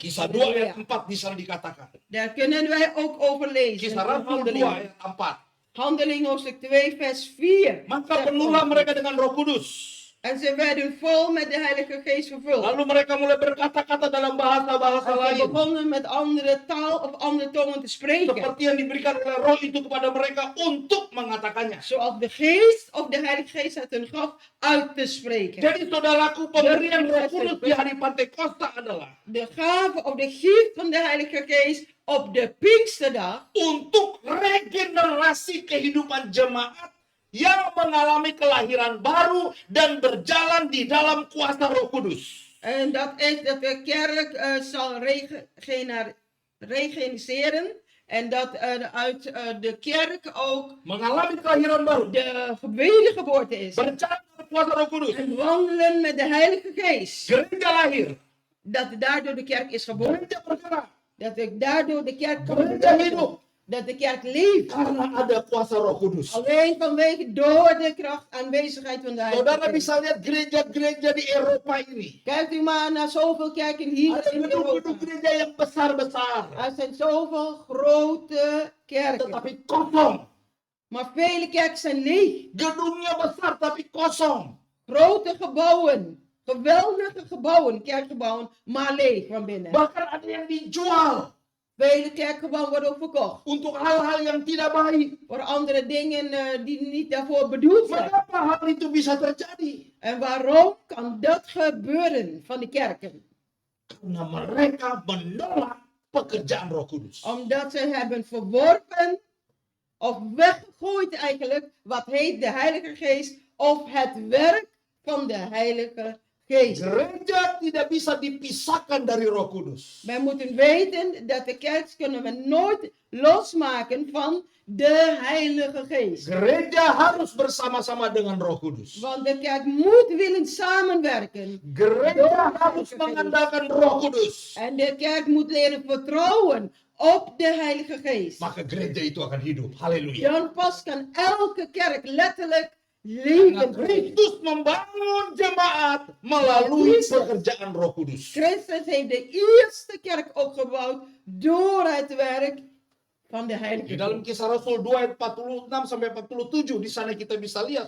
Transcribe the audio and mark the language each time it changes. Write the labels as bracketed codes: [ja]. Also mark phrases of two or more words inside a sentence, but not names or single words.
[id] Kisah 2 ayat 4 di sana dikatakan. [nl] Daar kunnen wij ook over lezen. [id] Kisah [nl] in [id] Rasul 2 [nl] Handelingen. [id] ayat 4. [nl] Handeling hoofdstuk 2 vers 4. [id] Maka penuhlah mereka dengan Roh Kudus. [nl] En ze werden vol met de Heilige Geest vervuld. [id] Lalu mereka mulai berkata-kata dalam bahasa-bahasa [nl] En ze [id] lain. [nl] begonnen met andere taal of andere tongen te spreken. [id] Seperti yang diberikan oleh Roh itu kepada mereka untuk mengatakannya. [nl] Zoals de Geest of de Heilige Geest het hun gaf uit te spreken. [id] Jadi saudaraku, pemberian Roh Kudus di hari Pantekosta adalah [nl] De gave of de gift van de Heilige Geest op de Pinksterdag [id] untuk regenerasi kehidupan jemaat yang mengalami kelahiran baru dan berjalan di dalam kuasa Roh Kudus. [nl] en dat is dat de kerk zal regeniseren en dat uit de kerk ook [id] Mengalami kelahiran baru, [nl] de wedergeboorte is. [id] berjalan dalam kuasa Roh Kudus. [nl] En wandelen met de Heilige Geest. [id] Gereja lahir, [nl] Dat daardoor de kerk is geboren. [id] gereja bergerak, [nl] Dat daardoor de kerk kan [id] gereja [nl] leven. [id] hidup [nl] Dat de kerk leeft. [id] karena ada kuasa Roh Kudus. [nl] Alleen vanwege door de kracht aanwezigheid van de Heilige [id] Saudara [nl] Geest. [id] bisa lihat gereja-gereja di Eropa ini. [nl] Kijkt u maar naar zoveel kerken hier [id] Ada [nl] in Europa. [id] gedung-gedung gereja yang besar-besar, [nl] Er zijn zoveel grote kerken. [id] tetapi kosong. [nl] Maar vele kerken zijn leeg. Gedungnya besar tapi kosong. Grote gebouwen. Geweldige gebouwen, kerkgebouwen, maar leeg van binnen. [id] Bahkan ada yang dijual [nl] Vele kerkgebouwen worden ook verkocht. [id] untuk hal-hal yang tidak baik. [nl] Voor andere dingen die niet daarvoor bedoeld zijn. [id] Mengapa hal itu bisa terjadi? [nl] En waarom kan dat gebeuren van de kerken? [id] Karena mereka menolak pekerjaan Roh Kudus. [nl] Omdat ze hebben verworpen of weggegooid eigenlijk wat heet de Heilige Geest of het werk van de Heilige Geest. [id] Gereja tidak bisa dipisahkan dari Roh Kudus. [nl] Wij moeten weten dat de kerk kunnen we nooit losmaken van de Heilige Geest. [id] Gereja harus bersama-sama dengan Roh Kudus. [nl] Want de kerk moet willen samenwerken. [id] Gereja harus mengandalkan Roh Kudus. [nl] En de kerk moet leren vertrouwen op de Heilige Geest. [id] Maka gereja itu akan hidup. Haleluya. [nl] Dan pas kan elke kerk letterlijk [id] Karena [nl] leven. [id] Kristus membangun jemaat melalui pekerjaan Roh Kudus. [nl] Christus heeft de eerste kerk ook gebouwd door het werk van de Heilige [id] Di dalam [nl] Geest. [id] Kisah Rasul 2 ayat 46 sampai 47 di sana kita bisa lihat